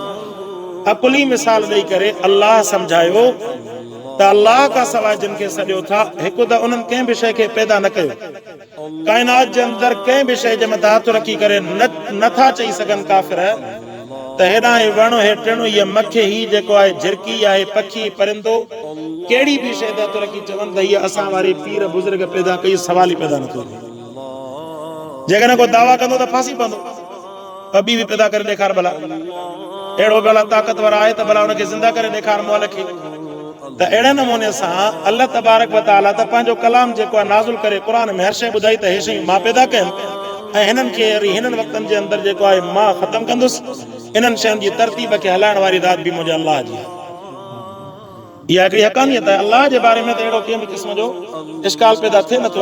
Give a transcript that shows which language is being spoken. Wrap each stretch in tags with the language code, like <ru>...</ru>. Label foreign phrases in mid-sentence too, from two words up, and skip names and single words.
<sd>अकुली मिसाल ॾेई करे अल्लाह सम्झायो त अल्लाह खां सवाइ जिन खे सॼो था, हिकु त उन्हनि कंहिं बि शइ खे पैदा न कयो, काइनात जे अंदरि कंहिं बि शइ जे मथां हथ रखी करे नथा चई सघनि काफ़िर त हेॾां हे वण हे टिण हीअ मखे ही जेको आहे झिरकी आहे पखी परिंदो कहिड़ी बि शइ ते हथ रखी चवनि त हीअ असां वारी पीर बुज़ुर्ग पैदा कई, सवाल ई पैदा नथो थिए। जेकॾहिं को दावा कंदो त फांसी पवंदो, ॿी बि पैदा करे ॾेखार भला, अहिड़ो भला ताक़तवर आहे त भला हुनखे ज़िंदा करे ॾेखार मोहल खे। त अहिड़े नमूने सां</sd> <ar>الله تبارك وتعالى</ar> <sd>त पंहिंजो कलाम जेको आहे नाज़िल करे क़ुर में हर शइ ॿुधाई त हे शयूं मां पैदा कयमि ऐं हिननि खे हिननि वक़्तनि जे अंदरि जेको आहे मां ख़तमु कंदुसि। इन्हनि शयुनि जी तरतीब खे हलाइण वारी ज़ात बि मुंहिंजे अल्लाह जी आहे। इहा हिकिड़ी हक़ानियत आहे। अल्लाह जे बारे में त अहिड़ो कंहिं बि क़िस्म जो इश्काल पैदा थिए नथो।</sd>